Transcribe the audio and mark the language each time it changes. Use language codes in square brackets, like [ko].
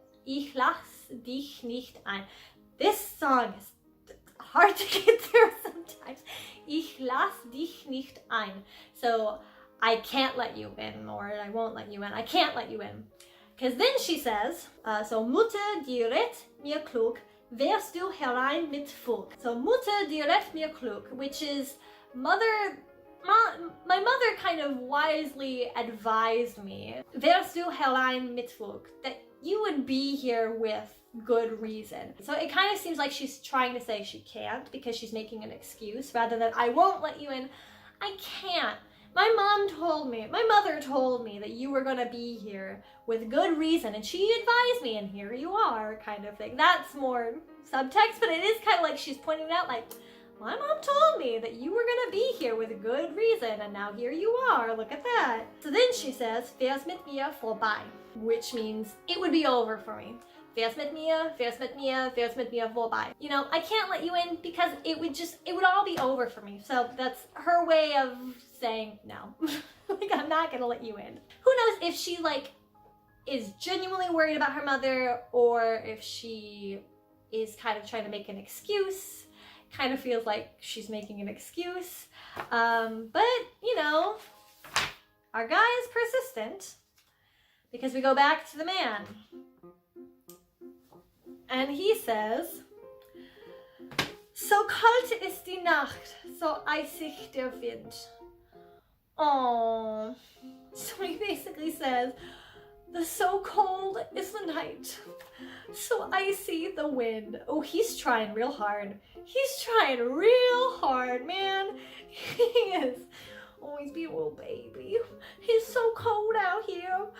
[de] Ich lass dich nicht ein. [en] This song is hard to get through sometimes. [de] Ich lass dich nicht ein. [en] So I can't let you in, or I won't let you in. I can't let you in. Because then she says, [de] so Mutter, die rett mir klug, wärst du herein mit Fug. So Mutter, die rett mir klug, [en] which is mother, my mother kind of wisely advised me, [de] wärst du herein mit Fug, [en] that you would be here with good reason. So it kind of seems like she's trying to say she can't because she's making an excuse rather than I won't let you in. I can't. My mother told me that you were going to be here with good reason, and she advised me, and here you are, kind of thing. That's more subtext, but it is kind of like she's pointing out, like, my mom told me that you were going to be here with good reason, and now here you are, look at that. So then she says, [de] wär's mit mir vorbei, [en] which means it would be over for me. [de] Wär's mit mir, wär's mit mir, wär's mit mir vorbei. [en] You know, I can't let you in because it would all be over for me. So that's her way of saying no. Like, I'm not gonna let you in. Who knows if she, like, is genuinely worried about her mother or if she is kind of trying to make an excuse. Kind of feels like she's making an excuse. But, you know, our guy is persistent because we go back to the man. And he says, [de] so kalt ist die Nacht, so eisig der Wind. [en] Oh, so he basically says, the so cold is the night, so icy the wind. Oh, he's trying real hard. He's trying real hard, man. He is. Oh, he's being a little baby. It's so cold out here.